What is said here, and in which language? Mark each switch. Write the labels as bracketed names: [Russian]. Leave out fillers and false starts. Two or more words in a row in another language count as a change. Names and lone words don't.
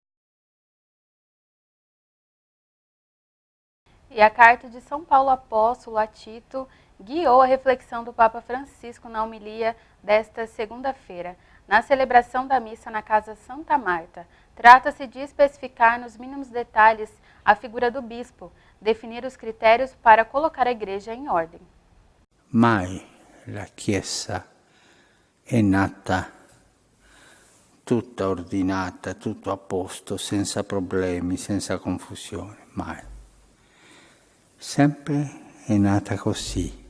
[Portuguese] E a carta de São Paulo Apóstolo a Tito guiou a reflexão do Papa Francisco na homilia desta segunda-feira, na celebração da missa na Casa Santa Marta. Trata-se de especificar nos mínimos detalhes a figura do bispo, definir os critérios para colocar a igreja em ordem. [Italian] Mai la Chiesa è nata tutta ordinata, tutto a posto, senza problemi, senza confusione, mai. Sempre è nata così.